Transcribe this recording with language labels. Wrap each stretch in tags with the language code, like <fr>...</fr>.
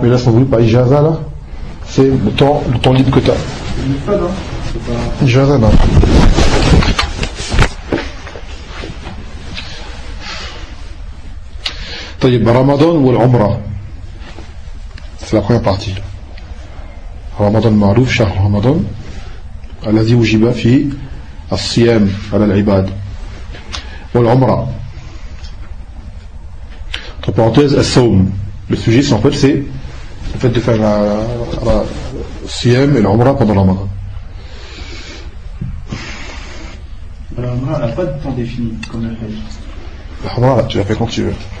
<fr>Mais là, sans doute pas ijaza là, c'est le temps libre que tu as. Ijaza, non. Tayyib, Ramadan ou l'Umra, c'est la première partie.</fr> <ar>Ramadan ma'rouf, Shahr Ramadan, Allazi wujiba fi. الصيام على العباد والعمرة.</ar> <fr>Entre parenthèses, الصوم. Le sujet, c'est en fait, c'est le fait de faire la صيام et العمرة pendant le Ramadan. العمرة n'a pas de temps défini comme le Hajj. العمرة, tu la fais quand tu veux.</fr>